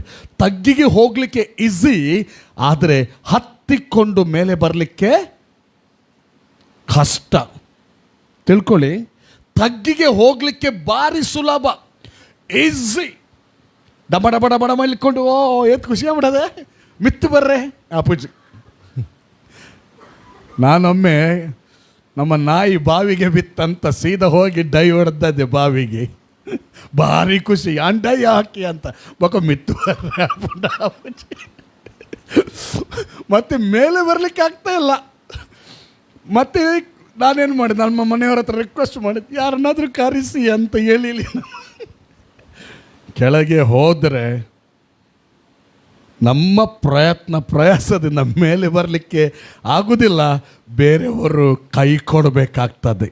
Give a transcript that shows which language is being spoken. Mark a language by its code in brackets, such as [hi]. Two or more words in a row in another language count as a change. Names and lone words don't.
[kn] ತಗ್ಗಿಗೆ ಹೋಗಲಿಕ್ಕೆ ಈಸಿ, ಆದರೆ ಹತ್ತಿಕೊಂಡು ಮೇಲೆ ಬರಲಿಕ್ಕೆ ಕಷ್ಟ. ತಿಳ್ಕೊಳ್ಳಿ, ತಗ್ಗಿಗೆ ಹೋಗಲಿಕ್ಕೆ ಭಾರಿ ಸುಲಭ, ಈಸಿ. ಡಬ ಡಬ ಡಬ ಡಬ ಇಳ್ಕೊಂಡು ಏತ್ ಖುಷಿ ಆಗ್ಬಿಡದೆ, [tcy] ಮಿತ್ತು ಬರ್ರೆ ಅಪ್ಪುಜಿ. [kn] ನಾನೊಮ್ಮೆ ನಮ್ಮ ನಾಯಿ ಬಾವಿಗೆ ಬಿತ್ತಂತ ಸೀದಾ ಹೋಗಿ ಡೈ ಹೊಡೆದದ್ದೆ ಬಾವಿಗೆ. ಭಾರಿ ಖುಷಿ, ಡೈ ಹಾಕಿ ಅಂತ [tcy] ಬೊಕ್ಕ ಮಿತ್ತು ಬರ್ರೆ ಅಪ್ಪುಜಿ. [kn] ಮತ್ತೆ ಮೇಲೆ ಬರಲಿಕ್ಕೆ ಆಗ್ತಾ ಇಲ್ಲ. ಮತ್ತೆ ನಾನೇನು ಮಾಡಿದೆ, ನಮ್ಮ ಮನೆಯವ್ರ ಹತ್ರ ರಿಕ್ವೆಸ್ಟ್ ಮಾಡಿದ್ದೆ, ಯಾರನ್ನಾದರೂ ಕರೆಸಿ ಅಂತ ಹೇಳಿಲಿ. ಕೆಳಗೆ ಹೋದರೆ ನಮ್ಮ ಪ್ರಯಾಸದಿಂದ ಮೇಲೆ ಬರಲಿಕ್ಕೆ ಆಗುವುದಿಲ್ಲ, ಬೇರೆಯವರು ಕೈ ಕೊಡಬೇಕಾಗ್ತದೆ.